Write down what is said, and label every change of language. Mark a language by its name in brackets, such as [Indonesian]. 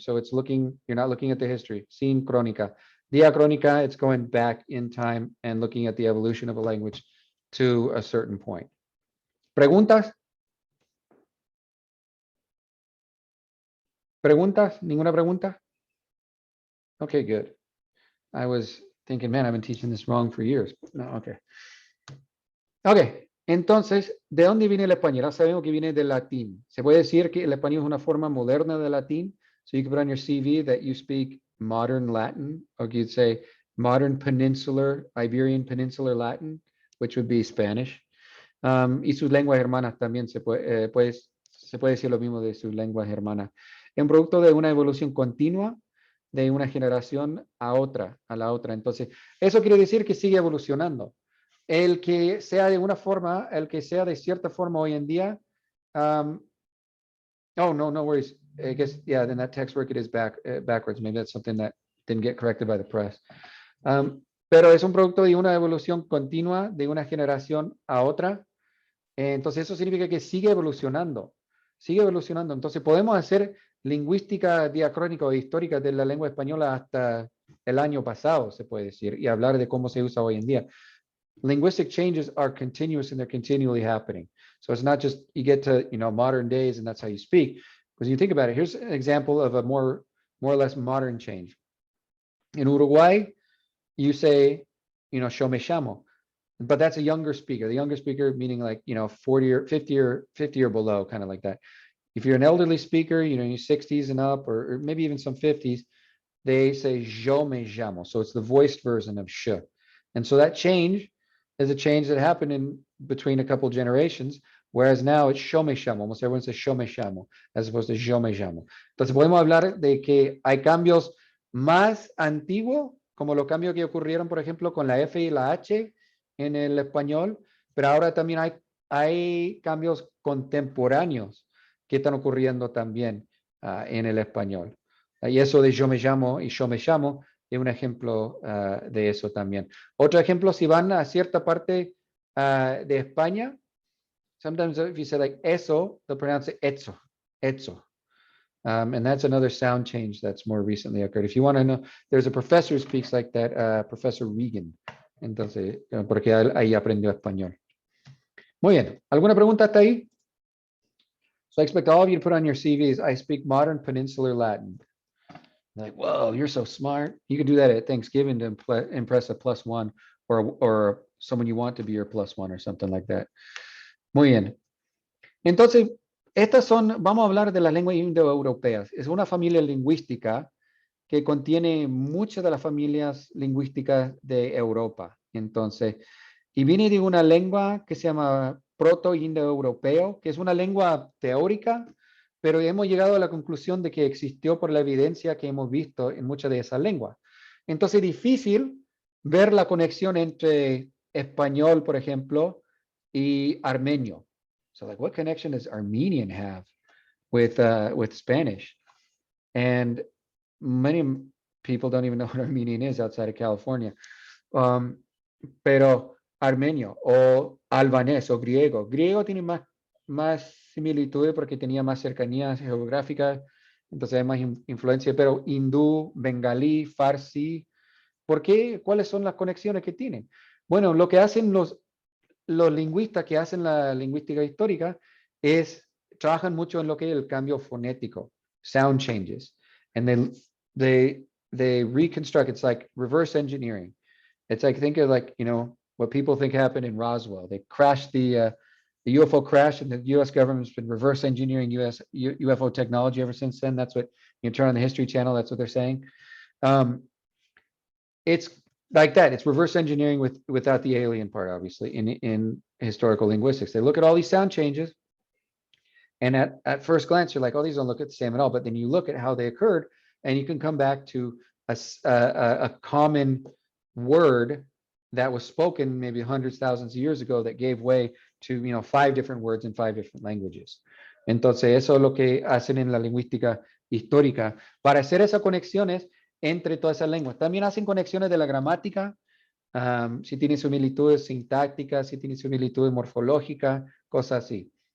[English] So it's looking, you're not looking at the history, sincrónica. Diacrónica, it's going back in time and looking at the evolution of a language to a certain point. [Spanish] ¿Preguntas? ¿Preguntas? ¿Ninguna pregunta? [English] Okay, good. I was thinking, man, I've been teaching this wrong for years. No, okay. [Spanish] Okay, entonces, ¿de dónde viene el español? Ya sabemos que viene del latín. Se puede decir que el español es una forma moderna del latín. [English] So you can put on your CV that you speak modern Latin, or you'd say modern peninsular, Iberian peninsular Latin, which would be Spanish. [Spanish] Y sus lenguas hermanas también se puede decir lo mismo de sus lenguas hermanas. Es un producto de una evolución continua de una generación a la otra. Entonces, eso quiere decir que sigue evolucionando. El que sea de una forma, el que sea de cierta forma hoy en día, [English] oh, no worries. I guess, yeah, then that text work it is backwards. Maybe that's something that didn't get corrected by the press. [Spanish] Pero es un producto de una evolución continua de una generación a otra. Entonces, eso significa que sigue evolucionando. Entonces, podemos hacer lingüística diacrónica o histórica de la lengua española hasta el año pasado, se puede decir, y hablar de cómo se usa hoy en día. [English] Linguistic changes are continuous and they're continually happening. So it's not just you get to, modern days and that's how you speak. Because you think about it, here's an example of a more or less modern change. In Uruguay, you say, [Spanish] yo me llamo. [English] but that's a younger speaker. The younger speaker meaning like, 40 or 50 or below, kind of like that. If you're an elderly speaker, in your 60s and up, or maybe even some 50s, they say [Spanish] yo me llamo. [English] So it's the voiced version of sh. And so that change is a change that happened in between a couple generations, whereas now it's [Spanish] yo me llamo. [English] Almost everyone says [Spanish] yo me llamo, [English] as opposed to yo me llamo. [Spanish] Entonces podemos hablar de que hay cambios más antiguos, como los cambios que ocurrieron, por ejemplo, con la F y la H en el español, pero ahora también hay cambios contemporáneos que están ocurriendo también en el español. Y eso de yo me llamo y yo me llamo es un ejemplo de eso también. Otro ejemplo, si van a cierta parte de España, [English] sometimes if you say like eso, they'll pronounce it etzo, etzo. And that's another sound change that's more recently occurred. If you want to know, there's a professor who speaks like that, Professor Regan. [Spanish] Entonces, porque ahí aprendió español. Muy bien. ¿Alguna pregunta hasta ahí? [English] So I expect all of you to put on your CVs, I speak modern peninsular Latin. Like, whoa, you're so smart. You can do that at Thanksgiving to impress a +1 or someone you want to be your +1 or something like that. [Spanish] Muy bien. Entonces, vamos a hablar de las lenguas indoeuropeas. Es una familia lingüística que contiene muchas de las familias lingüísticas de Europa. Entonces, y viene de una lengua que se llama proto-indoeuropeo, que es una lengua teórica, pero hemos llegado a la conclusión de que existió por la evidencia que hemos visto en muchas de esas lenguas. Entonces, es difícil ver la conexión entre español, por ejemplo, y armenio. [English] So, like, what connection does Armenian have with Spanish? And many people don't even know what Armenian is outside of California. [Spanish] Pero armenio o albanés o griego. Griego tiene más similitudes porque tenía más cercanías geográficas, entonces hay más influencia, pero hindú, bengalí, farsi, ¿por qué? ¿Cuáles son las conexiones que tienen? Bueno, lo que hacen los lingüistas que hacen la lingüística histórica es, trabajan mucho en lo que es el cambio fonético, [English] sound changes, and they reconstruct, it's like reverse engineering. It's like, think of like, what people think happened in Roswell. They crashed the UFO crash, and the US government's been reverse engineering UFO technology ever since then. That's what you turn on the History Channel, that's what they're saying. It's like that. It's reverse engineering without the alien part, obviously, in historical linguistics. They look at all these sound changes, and at first glance, you're like, oh, these don't look the same at all. But then you look at how they occurred, and you can come back to a common word that was spoken maybe hundreds, thousands of years ago that gave way to 5 different words in 5 different languages. [Spanish] Entonces, eso es lo que hacen en la lingüística histórica para hacer esas conexiones entre todas esas lenguas. También hacen conexiones de la gramática, si tienen similitudes sintácticas, si tienen similitudes morfológicas, cosas así.